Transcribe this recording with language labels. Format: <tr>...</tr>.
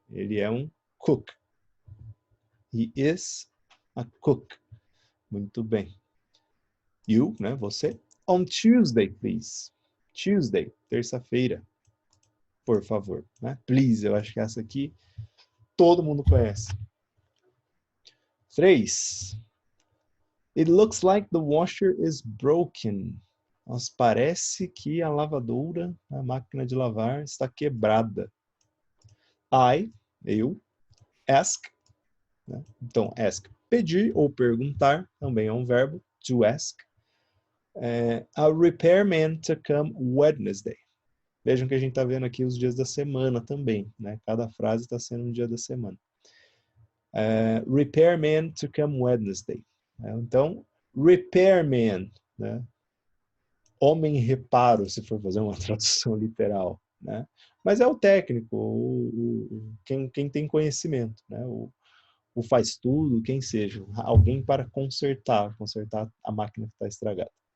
<pt>Ele é um cook.</pt> <en>He is a cook.</en> <pt>Muito bem. You, né, você.</pt> <en>On Tuesday, please. Tuesday,</en> <pt>terça-feira. Por favor. Né? Please, eu acho que essa aqui todo mundo conhece. 3.</pt> <en>It looks like the washer is broken.</en> <pt>Mas parece que a lavadora, a máquina de lavar, está quebrada. Eu. Ask. Né? Então, ask, pedir ou perguntar, também é um verbo.</pt> <en>To ask. A repairman to come Wednesday.</en> <pt>Vejam que a gente está vendo aqui os dias da semana também. Né? Cada frase está sendo um dia da semana.</pt> <en>Repairman to come Wednesday.</en> <pt>Então, repairman, né? Homem reparo, se for fazer uma tradução literal. Né? Mas é o técnico, quem tem conhecimento. Né? O faz tudo, quem seja. Alguém para consertar a máquina que está estragada.</pt>